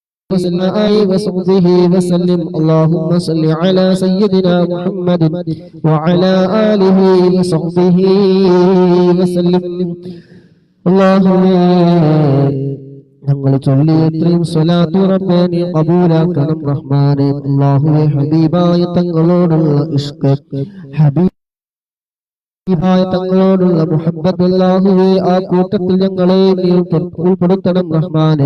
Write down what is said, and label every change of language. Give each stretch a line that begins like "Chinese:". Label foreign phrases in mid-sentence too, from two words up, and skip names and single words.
Arabic: وصحبه وسلم اللهم صل على سيدنا محمد وعلى آله وصحبه وسلم اللهم
Malayalam: ഞങ്ങൾ ചൊല്ലിയത്രയും സ്വലാത്തു റബ്ബേ നീ ഖബൂലാക്കണം റഹ്മാനേ. അല്ലാഹുവേ ഹബീബായ തങ്ങളോടുള്ള ഇഷ്ഖ്, ഹബീബായ തങ്ങളോടുള്ള മുഹബ്ബത്ത് അല്ലാഹുവേ ആ കൂട്ടത്തിൽ ഞങ്ങളെ നീ ഉൾപ്പെടുത്തണം റഹ്മാനേ.